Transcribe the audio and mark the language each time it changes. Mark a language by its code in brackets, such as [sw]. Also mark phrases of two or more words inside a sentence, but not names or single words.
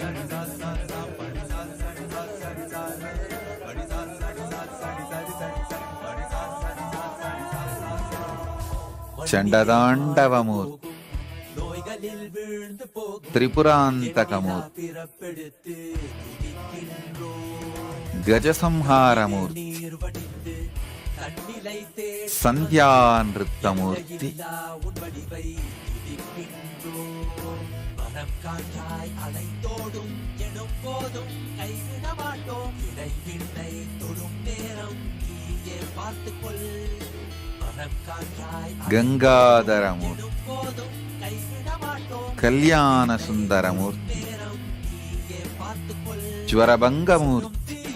[te] చండదాండవమూర్తి. త్రిపురాంతకమూర్తి. గజసంహారమూర్తి. సంధ్యానృత్తమూర్తి. [ta] அலைந்தோடும் எனும் போதும் கைவிட மாட்டோம் இடைவிண்ணை தொடும் நேரம் நீயே பார்த்துக்கொள் [te] గంగాధరమూర్తి. కళ్యాణ సుందరమూర్తి. జ్వరభంగమూర్తి.